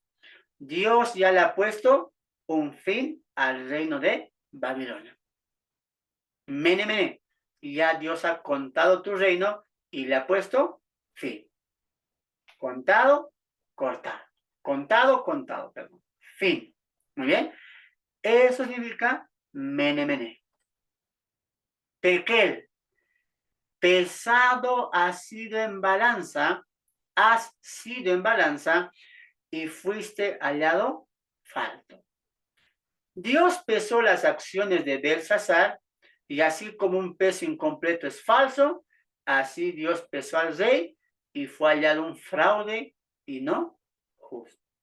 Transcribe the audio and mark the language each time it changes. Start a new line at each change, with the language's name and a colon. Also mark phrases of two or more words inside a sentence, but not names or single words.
Spanish: Dios ya le ha puesto un fin al reino de Babilonia.
Aramaic: Mene, mene.
Spanish: Ya Dios ha contado tu reino y le ha puesto fin. Contado, cortado. Contado, perdón. Fin. Muy bien. Eso significa
Aramaic: mene, mene. Tekel.
Spanish: Pesado has sido en balanza y fuiste hallado falto. Dios pesó las acciones de Belsasar y así como un peso incompleto es falso, así Dios pesó al rey y fue hallado un fraude y no justo.